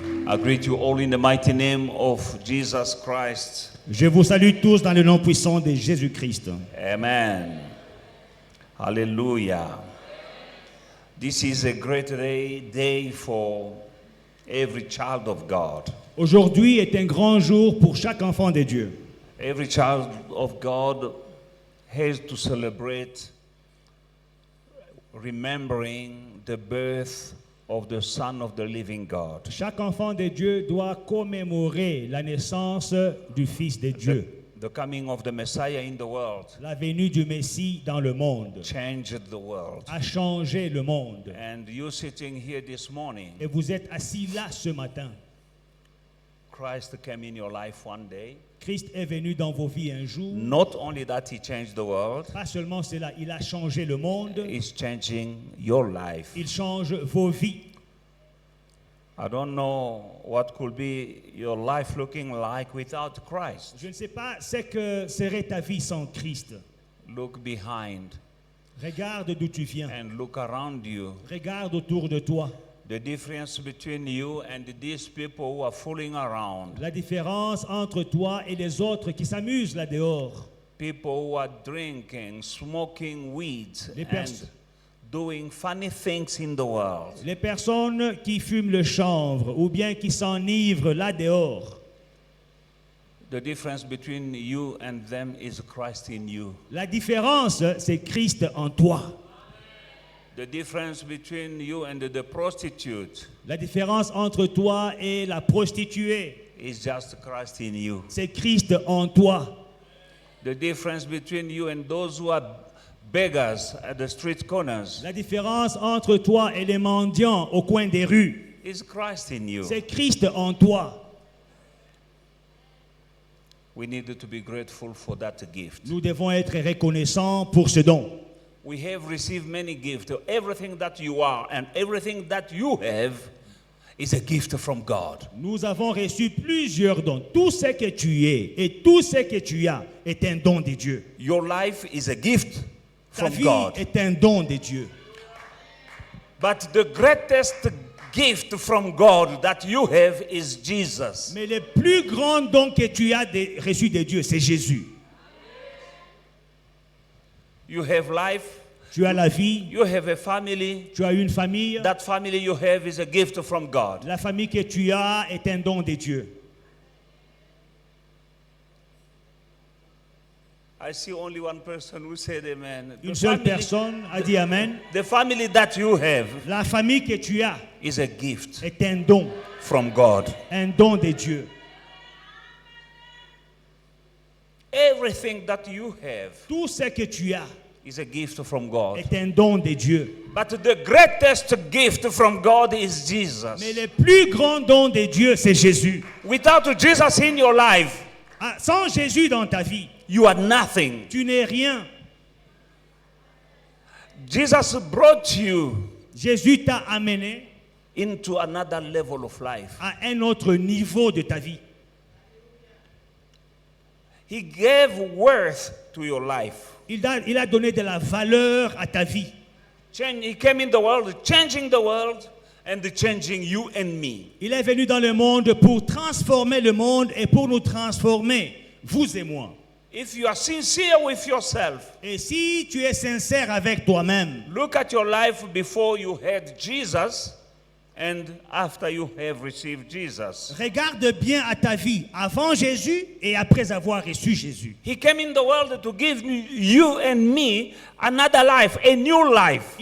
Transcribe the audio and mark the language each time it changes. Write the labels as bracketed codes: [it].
[en] I greet you all in the mighty name of Jesus Christ. [fr] Je vous salue tous dans le nom puissant de Jésus-Christ. [en] Amen. Hallelujah. This is a great day for every child of God. [fr] Aujourd'hui est un grand jour pour chaque enfant de Dieu. [en] Every child of God has to celebrate remembering the birth of the Son of the living God. [fr] Chaque enfant de Dieu doit commémorer la naissance du Fils de Dieu. [en] The coming of the Messiah in the world [fr] La venue du Messie dans le monde [en] changed the world. [fr] a changé le monde. [en] And you sitting here this morning, [fr] Et vous êtes assis là ce matin. [en] Christ came in your life one day. [fr] Christ est venu dans vos vies un jour. [en] Not only that he changed the world, [fr] Pas seulement cela, il a changé le monde. [en] he's changing your life. [fr] Il change vos vies. [en] I don't know what could be your life looking like without Christ. [fr] Je ne sais pas ce que serait ta vie sans Christ. [en] Look behind [fr] Regarde d'où tu viens. [en] and look around you. [fr] Regarde autour de toi. [en] The difference between you and these people who are fooling around. [fr] La différence entre toi et les autres qui s'amusent là dehors. [en] People who are drinking, smoking weeds, [fr] Les [en] and [fr] pers- [en] doing funny things in the world. [fr] Les personnes qui fument le chanvre ou bien qui s'enivrent là dehors. [en] The difference between you and them is Christ in you. [fr] La différence, c'est Christ en toi. [en] The difference between you and the prostitute [fr] La différence entre toi et la prostituée, [en] is just Christ in you. [fr] c'est Christ en toi. [en] The difference between you and those who are beggars at the street corners [fr] La différence entre toi et les mendiants au coin des rues, [en] is Christ in you. [fr] c'est Christ en toi. [en] We need to be grateful for that gift. [fr] Nous devons être reconnaissants pour ce don. [en] We have received many gifts. Everything that you are and everything that you have is a gift from God. [fr] Nous avons reçu plusieurs dons. Tout ce que tu es et tout ce que tu as est un don de Dieu. [en] Your life is a gift [fr] Ta [en] from [fr] vie [en] God. [fr] est un don de Dieu. [en] But the greatest gift from God that you have is Jesus. [fr] Mais le plus grand don que tu as reçu de Dieu, c'est Jésus. [en] You have life, [fr] Tu as la vie, [en] you have a family. [fr] tu as une famille. [en] That family you have is a gift from God. [fr] La famille que tu as est un don de Dieu. [en] I see only one person who said amen. [fr] Une seule personne a dit Amen. [en] The family that you have [fr] La famille que tu as [en] is a gift [fr] est un don [en] God. [fr] de Dieu. [en] Everything that you have [fr] Tout ce que tu as [en] is a gift from God. [fr] est un don de Dieu. [en] But the greatest gift from God is Jesus. [fr] Mais le plus grand don de Dieu, c'est Jésus. [en] Without Jesus in your life, [fr] Ah, sans Jésus dans ta vie, [en] you are nothing. [fr] tu n'es rien. [en] Jesus brought you [fr] Jésus t'a amené [en] into another level of life. [fr] à un autre niveau de ta vie. [en] He gave worth to your life. [fr] Il a donné de la valeur à ta vie. [en] He came in the world, changing the world and changing you and me. [fr] Il est venu dans le monde pour transformer le monde et pour nous transformer, vous et moi. [en] If you are sincere with yourself, [fr] Et si tu es sincère avec toi-même, [en] look at your life before you had Jesus and after you have received Jesus. [fr] regarde bien à ta vie avant Jésus et après avoir reçu Jésus. [en] He came in the world to give you and me another life, a new life.